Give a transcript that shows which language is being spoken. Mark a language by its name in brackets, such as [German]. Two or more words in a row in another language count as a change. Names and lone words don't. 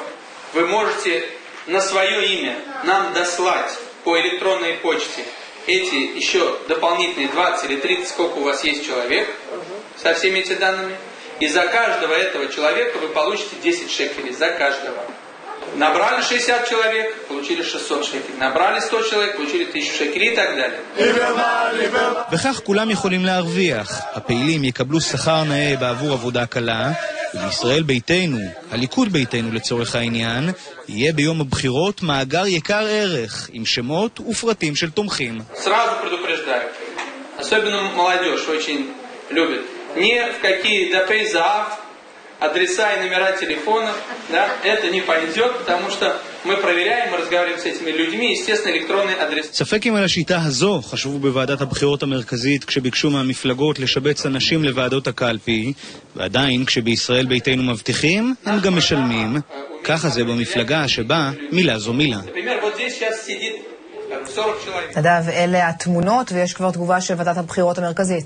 [Russian] Вы можете на свое имя нам дослать по электронной почте эти еще дополнительные 20 или 30, сколько у вас есть человек, со всеми этими данными. И за каждого этого человека вы получите 10 шекелей, за каждого. Набрали 60 человек, получили 600 шекелей. Набрали 100 человек, получили 1000 шекелей и так далее. [Hebrew] וכך כולם יכולים להרוויח. הפעילים יקבלו שכר נאה בעבור עבודה קלה, ובישראל ביתנו, הליכוד ביתנו לצורך העניין, יהיה ביום הבחירות מאגר יקר ערך, עם שמות ופרטים של תומכים. [Russian] Сразу предупреждаю, особенно молодежь очень любит, ни в какие ДП-ЗААФ, адреса и номера телефонов, да, это не пойдет, потому что мы проверяем, мы разговариваем с этими людьми, естественно, электронный адрес. [Hebrew] ספק אם על השיטה הזו חשבו בוועדת הבחירות המרכזית כשביקשו מהמפלגות לשבץ אנשים לוועדות הקלפי, ועדיין כשבישראל ביתנו מבטיחים, הם גם משלמים. ככה זה במפלגה שבה מילה זו מילה. נדב, אלה התמונות, ויש כבר תגובה של ועדת הבחירות המרכזית.